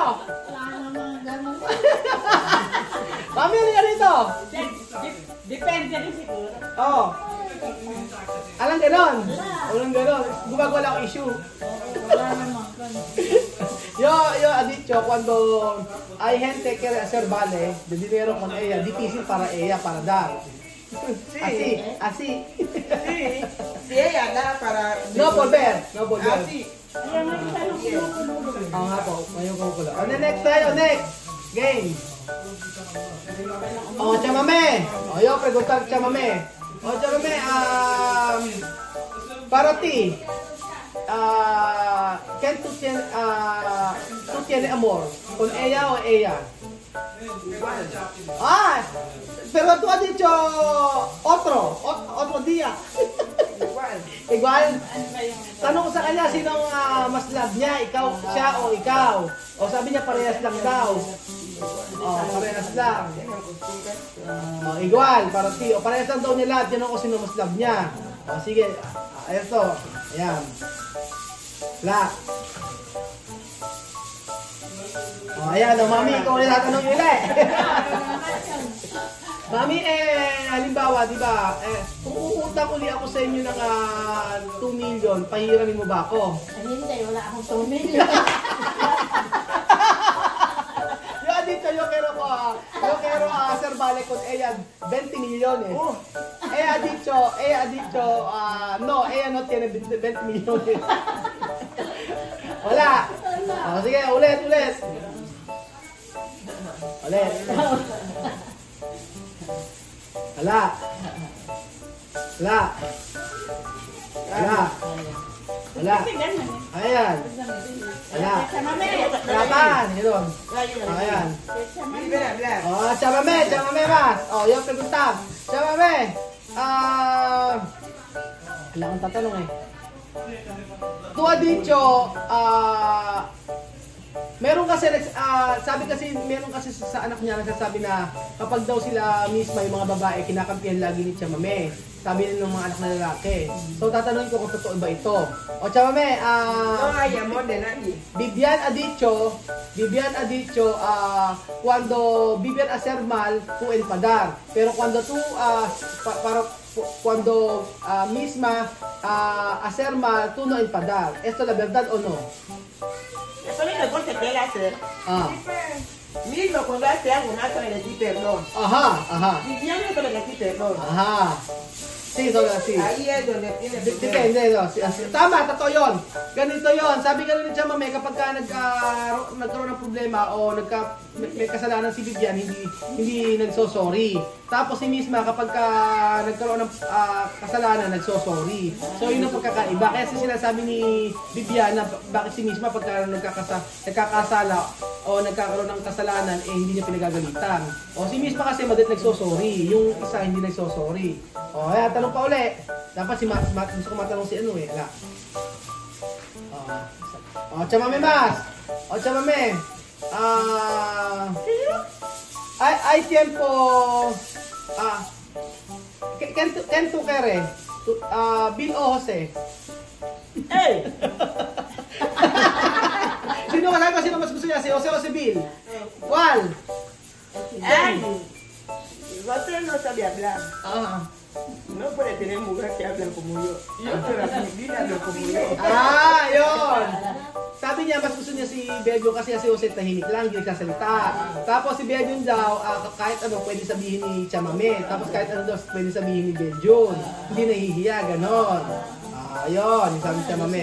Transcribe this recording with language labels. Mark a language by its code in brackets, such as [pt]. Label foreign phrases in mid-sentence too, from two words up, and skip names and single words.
[tl] Wala naman gano'n. Mami, halika rito! Depende rin siguro. Alang gano'n? Walang gano'n. Gumagawa lang issue. Wala naman gano'n. [es] Yo, Adityo, cuando hay gente que reservale de dinero con ella, difícil para ella para dar. Así. Si ella da para... No volver. Así. [tl] Nga po, ngayon ko pala. Next tayo, [en] next game. [es] Chamame. Yo, preguntar Chamame. Chamame, para ti, ¿quién tú tienes amor? ¿Con ella o ella? Pero tú has dicho otro día. Igual. [tl] Tanong ko sa kanya, sinong mas love niya? Siya o ikaw? O sabi niya parehas lang daw. Parehas lang. Igual, para ti. O parehas lang daw niya lahat. Yan ako sino mas love niya. Sige. Ito. Ayan. Black. Ayan, mami, ikaw ulit tatanong ulit. Mami, halimbawa, di ba, kung uutang uli ako sa inyo ng 2 million, pahiramin mo ba ako? Hindi, wala akong 2 million. [es] Yo quiero hacer vale con ella 20 millones. Ella ha dicho, no, ella no tiene 20 millones. [tl] Wala. Sige, ulit. Ulit. Ayan. Laban. Ayan. [es] Chamame mas. Yung pregunta. Chamame. [tl] Wala akong tatanong eh. [es] Tu ha dicho, [tl] meron kasi meron kasi sa anak niya nagsasabi na kapag daw sila misma yung mga babae kinakampihan lagi ni Chamame. Sabi nila ng mga anak na lalaki. So tatanungin ko kung totoo ba ito. [es] Chamame, No hay amor de nadie. Vivian ha dicho, cuando Vivian hacer mal, tú enfadar. Pero cuando tú, cuando misma hacer mal, tú no enfadar. ¿Esto es la verdad o no? Eso no es porque quiera hacer. Mismo cuando hace algo más le decís perdón. Ajá. Vivian no le decís perdón. Ajá. Sí, solo así. Ahí es donde tiene que Depende, no. [tl] Tama, totoo yun. Ganito yun. Sabi ka rin ni Chamame, kapag ka nagkaroon ng problema o may kasalanan si Vivian, hindi nagsosorry. Tapos si misma, kapag ka nagkaroon ng kasalanan, nagsosorry. So yun ang pagkakaiba. Kaya sinasabi ni Vivian na bakit si misma pagka nagkakasala o nagkakaroon ng kasalanan, hindi niya pinagagalitan. O si misma kasi madit nagsosorry. Yung isa hindi nagsosorry. O kaya tanong pa uli. Dapat gusto ko matanong si ano eh. O, chamame mas. O, chamame. [es] Ay tiempo. Ken tu kere. Bill o Jose. Hey! [tl] Sino ka ko? Sino mas gusto niya? Si Jose o si Bill? [es] ¿Cuál? Ay! Você no sabe hablar. No puede tener mujer que hablen como yo. Yo soy la Filipina, hablo como yo. [tl] Yun! Sabi niya, mas gusto niya si Bedyo kasi si Jose tahimik lang, hindi nagsasalita. Tapos si Bedyo daw, kahit ano pwede sabihin ni Chamame. Tapos kahit ano daw pwede sabihin ni Bedyo. Hindi nahihiya, ganon. Ayun, yung sabi ni Chamame.